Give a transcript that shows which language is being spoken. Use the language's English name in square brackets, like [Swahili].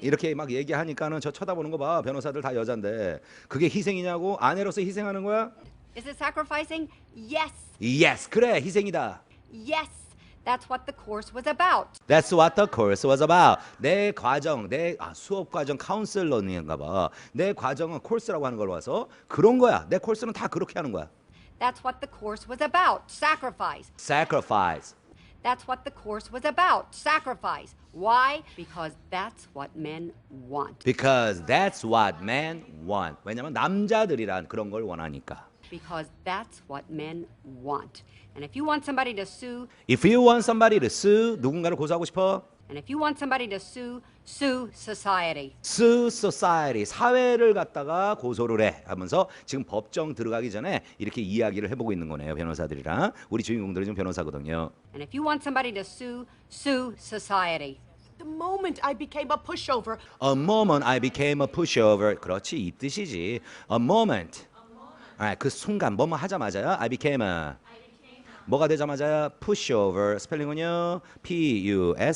[Korean] 이렇게 막 얘기하니까는 저 쳐다보는 거 봐. 변호사들 다 여잔데 그게 희생이냐고? 아내로서 희생하는 거야? [English] Is it sacrificing? Yes. [Korean] Yes, 그래 희생이다. [English] Yes. That's what the course was about. That's what the course was about. [Korean] 내 과정, 수업 과정 카운슬러인가 봐. 내 과정은 코र्스라고 하는 걸 봐서 그런 거야. 내 코र्스는 다 그렇게 하는 거야. [English] That's what the course was about. Sacrifice. Sacrifice. That's what the course was about. Sacrifice. Why? Because that's what men want. Because that's what men want. [Korean] 왜냐면 남자들이란 그런 걸 원하니까. [English] Because that's what men want. And if you want somebody to sue, If you want somebody to sue, [Korean] 누군가를 고소하고 싶어? [English] and if you want somebody to sue, sue society. Sue society, [Korean] 사회를 갖다가 고소를 해 하면서 지금 법정 들어가기 전에 이렇게 이야기를 해보고 있는 거네요. 변호사들이랑. 우리 주인공들이 지금 변호사거든요. [English] And if you want somebody to sue, sue society. The moment I became a pushover, A moment I became a pushover. [Korean] 그렇지, 이 뜻이지. A moment. 그 순간 뭐뭐 하자마자야 [English] I became a [Korean] 뭐가 되자마자야 pushover. 스펠링은요 P-U-S-H-O-V-E-R.